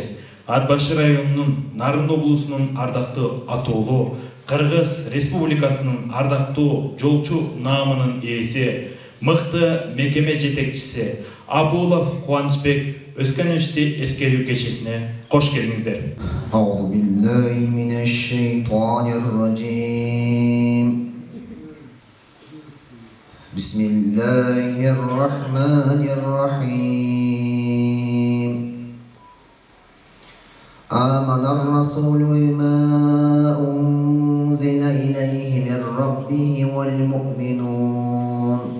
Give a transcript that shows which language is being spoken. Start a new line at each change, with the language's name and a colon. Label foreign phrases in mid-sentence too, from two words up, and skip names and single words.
Kyrgyz: Ат башы районунун Нарын облусунун ардактуу атоолу Кыргыз Республикасынын ардактуу жолчу наамынын ээси, мыкты мекеме жетекчиси Абулов Кубанычбек Өзкановичти эскерүү кечесине кош келиңиздер.
Arabic: أعوذ بالله من الشيطان الرجيم. بسم الله الرحمن الرحيم. آمن الرسول بما أنزل إليه من ربه والمؤمنون.